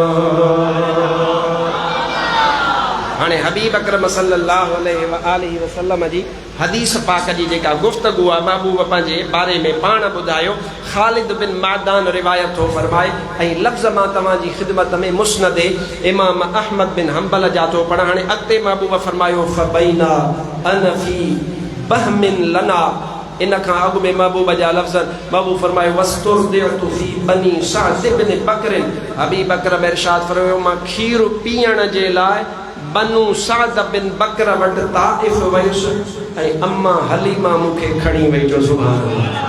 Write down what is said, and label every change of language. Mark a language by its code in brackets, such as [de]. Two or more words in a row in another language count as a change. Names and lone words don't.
[sd] हाणे हबीब अकरम [ar] صلى الله عليه وسلم [sd] जी हदीस पाक जी जेका गुफ्तगू आहे महबूब पंहिंजे बारे में पाण ॿुधायो। ख़ालिद बिन मादान रिवायत थो फरमाए ऐं लफ़्ज़ मां तव्हांजी ख़िदमत में मुस्नद इमाम अहमद बिन हंबल जा थो पढ़ा। हाणे अॻिते महबूब फरमायो [ar] فبينا أنا في بهم لنا. [sd] इन खां अॻु में महबूब जा लफ़्ज़ महबूब फरमायो [ar] واسترضعت في بني سعد بن بكر. [sd] हबीब अकरम इरशाद फरमायो मां खीर पीअण जे लाइ बनू सअद बिन बकर वटि ताइफ वयुसि ऐं अम्मा हलीमा मूंखे खणी वई जो [ar] سبحان الله.